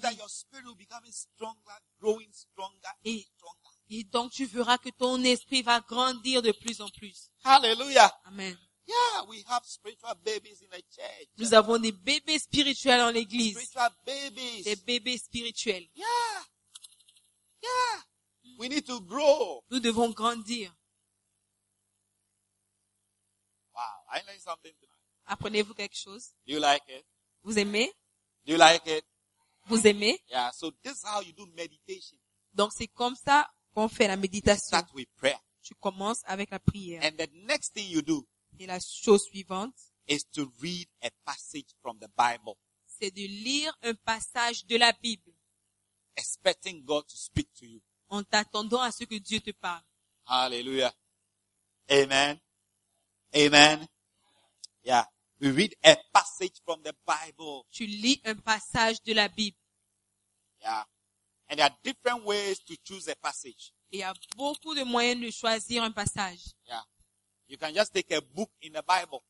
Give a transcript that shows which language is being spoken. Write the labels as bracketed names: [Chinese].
[English] Then you see that your spirit will become stronger, growing stronger and stronger. [French] Et donc tu verras que ton esprit va grandir de plus en plus. [English] Hallelujah. Amen. Yeah, we have spiritual babies in the church. [French] Nous avons des bébés spirituels dans l'église. [English] Spiritual babies. [French] Des bébés spirituels. [English] Yeah. Yeah. We need to grow. [French] Nous devons grandir. [English] Wow, I learned something tonight. [French] Apprenez-vous quelque chose? [English] Do you like it? [French] Vous aimez? [English] Do you like it? [French] Vous aimez? [English] Yeah, so this is how you do meditation. [French] Donc c'est comme ça qu'on fait la méditation. [English] Start with prayer. [French] Tu commences avec la prière. [English] And the next thing you do [French] et la chose suivante [English] is to read a passage from the Bible. [French] C'est de lire un passage de la Bible. [English] Expecting God to speak to you. [French] En t'attendant à ce que Dieu te parle. [English] Hallelujah. Amen. Amen. Yeah. We read a passage from the Bible. [French] Tu lis un passage de la Bible. [English] Yeah. And there are different ways to choose a passage. [French] Il y a beaucoup de moyens de choisir un passage. [English] Yeah. You can just take a book in the Bible.